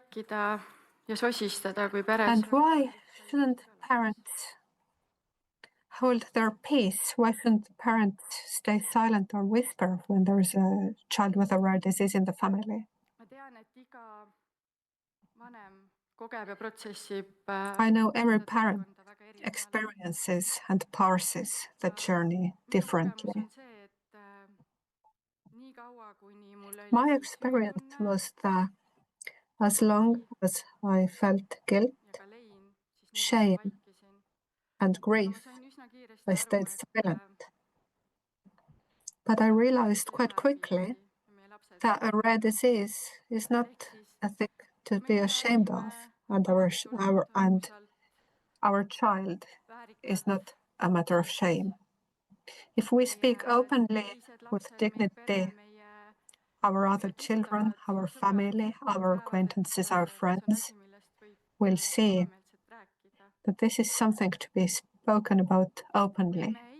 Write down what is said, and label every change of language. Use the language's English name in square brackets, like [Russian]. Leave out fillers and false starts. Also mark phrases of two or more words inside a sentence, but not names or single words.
[English] And why shouldn't parents hold their peace? Why shouldn't the parents stay silent or whisper when there's a child with a rare disease in the family? [Estonian] Ma tean, et iga vanem kogeb ja protsessib [English] I know every [Estonian] seda [English] parent [Estonian] teekonda väga erineval. [English] experiences and parses the journey [Estonian] Minu kogemus [English] differently. [Estonian] on see, et nii kaua, kuni mul oli [English] My [Estonian] siis [English] experience [Estonian] süütunne [English] was that as long as I felt guilt, [Estonian] ja ka lein, siis nii [English] shame, [Estonian] kaua vaikisin. [English] and [Estonian] Aga [English] grief, [Estonian] ma sain üsna kiiresti [English] I [Estonian] aru, [English] stayed [Estonian] et [English] silent. But I realized quite quickly [Estonian] ja meie lapsed. [English] that a rare disease is not [Estonian] Ehk siis [English] a thing to be [Estonian] meie [English] ashamed of, [Estonian] räägime [English] and our child is [Estonian] väärikalt. [English] not a matter of shame. If we speak openly with dignity, our other children, our family, our acquaintances, our friends will see that this is something to be spoken about openly.